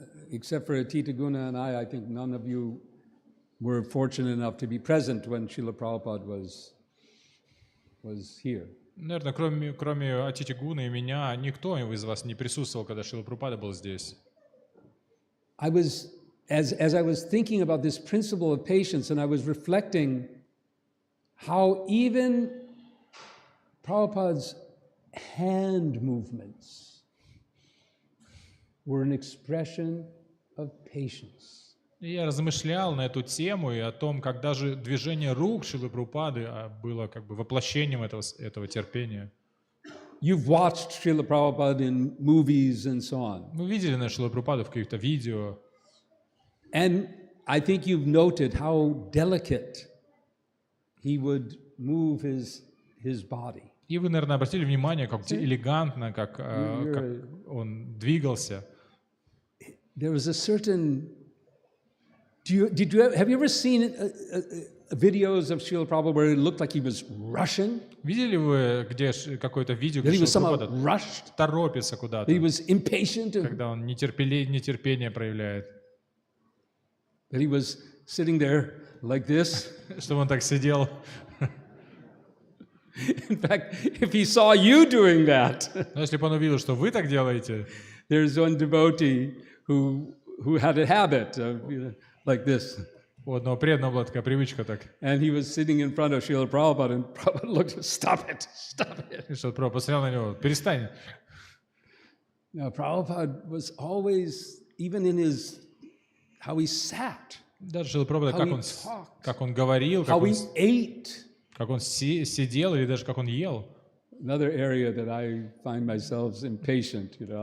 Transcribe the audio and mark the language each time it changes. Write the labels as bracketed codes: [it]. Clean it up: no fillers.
[en] Except for Atita Guna and I think none of you were fortunate enough to be present when Srila Prabhupada was here. [ru] Наверное, кроме Атити Гуны и меня, никто из вас не присутствовал, когда Шрила Прабхупада был здесь. [en] As I was thinking about this principle of patience, and I was reflecting how even Prabhupada's hand movements were an expression of patience. [ru] И я размышлял на эту тему и о том, как даже движение рук Шрилы Прабхупады было как бы воплощением этого терпения. [en] You've watched Srila Prabhupada in movies and so on. [ru] Мы видели на Шрилу Прабхупаду в каких-то видео. [en] And I think you've noted how delicate he would move his body. [ru] И вы, наверное, обратили внимание, как элегантно, как он двигался. [en] There was a certain... Have you ever seen videos of Srila Prabhupada where it looked like he was rushing? [ru] Видели вы где какое-то видео, [en] That he [ru] где [en] was somehow [ru] Шрила [en] rushed? [ru] торопится куда-то, [en] That he was impatient? [ru] когда он нетерпение проявляет? [en] That he was sitting there like this? [ru] Чтобы он так сидел. [en] In fact, if he saw you doing that, [ru] Но если бы он увидел, что вы так делаете, [en] there's one devotee who had a habit of, like this. [ru] у одного преданного была такая привычка так. [en] And he was sitting in front of Srila Prabhupada, and Prabhupada looked, stop it. [ru] И что Прабхупада посмотрел на него, перестань. [en] Now, Prabhupada was always, even in how he sat, [ru] Даже Шрила Прабхупада, [en] how he talked, [ru] как он говорил, [en] how he ate. [ru] как он сидел или даже как он ел. [en] Another area that I find myself impatient,